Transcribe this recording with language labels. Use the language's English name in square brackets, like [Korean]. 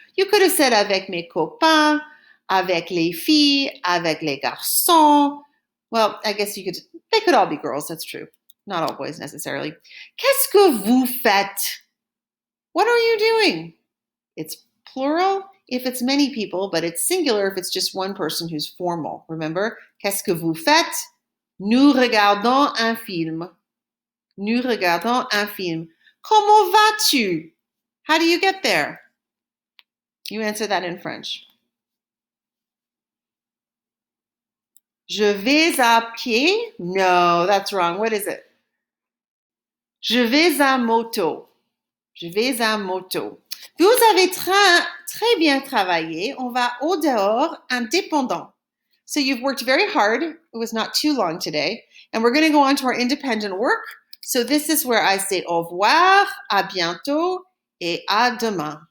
[English] You could have said [French] avec mes copains, avec les filles, avec les garçons. [English] Well, I guess they could all be girls, that's true. Not all boys necessarily. [French] Qu'est-ce que vous faites? [English] What are you doing? It's plural if it's many people, but it's singular if it's just one person who's formal. Remember? [French] Qu'est-ce que vous faites? Nous regardons un film. Nous regardons un film. Comment vas-tu? [English] How do you get there? You answer that in French. [French] Je vais à pied? [English] No, that's wrong. What is it? [French] Je vais à moto. Je vais à moto. Vous avez très bien travaillé. On va au dehors indépendant. [English] So you've worked very hard. It was not too long today. And we're going to go on to our independent work. So this is where I say [French] au revoir, à bientôt, et à demain.